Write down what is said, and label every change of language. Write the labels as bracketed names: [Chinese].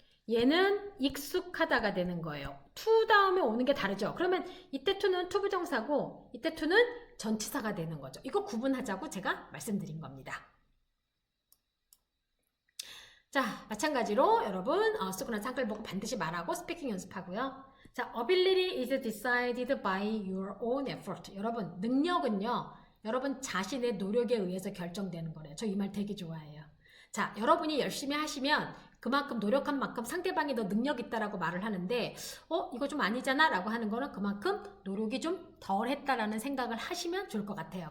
[Korean] 얘는 익숙하다가 되는 거예요. to 다음에 오는 게 다르죠. 그러면 이때 to는 투부정사고 이때 to는 전치사가 되는 거죠. 이거 구분하자고 제가 말씀드린 겁니다. 자, 마찬가지로 여러분 쓰거나 한글 보고 반드시 말하고 스피킹 연습하고요. [English] 자, ability is decided by your own effort. [Korean] 여러분, 능력은요. 여러분 자신의 노력에 의해서 결정되는 거래요. 저 이 말 되게 좋아해요. 자, 여러분이 열심히 하시면 그만큼 노력한 만큼 상대방이 더 능력 있다라고 말을 하는데 이거 좀 아니잖아 라고 하는 거는 그만큼 노력이 좀 덜 했다라는 생각을 하시면 좋을 것 같아요.